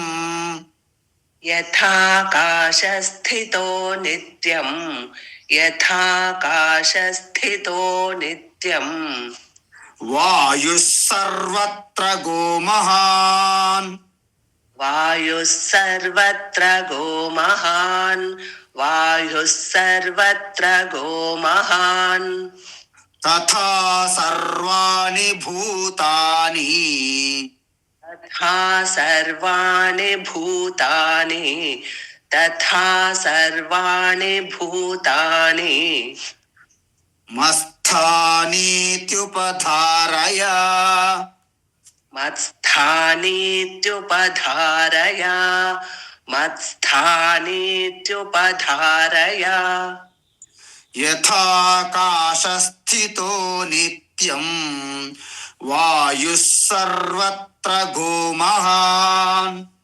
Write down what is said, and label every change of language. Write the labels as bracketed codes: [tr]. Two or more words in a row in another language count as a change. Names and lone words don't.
[sa] यथाकाशस्थितो नित्यं यथाकाशस्थितो नित्यं वायु सर्वत्र गोमहान् वायुः सर्वत्र गोमहान् वायुः सर्वत्र गोमहान् तथा सर्वाणि भूतानि तथा सर्वाणि भूतानि तथा सर्वाणि भूतानि मस्थानीत्युपधारय मत्स्थानीत्युपधारय मत्स्थानीत्युपधारय यथाकाशस्थितो नित्यं वायु सर्वत्र गोमहान्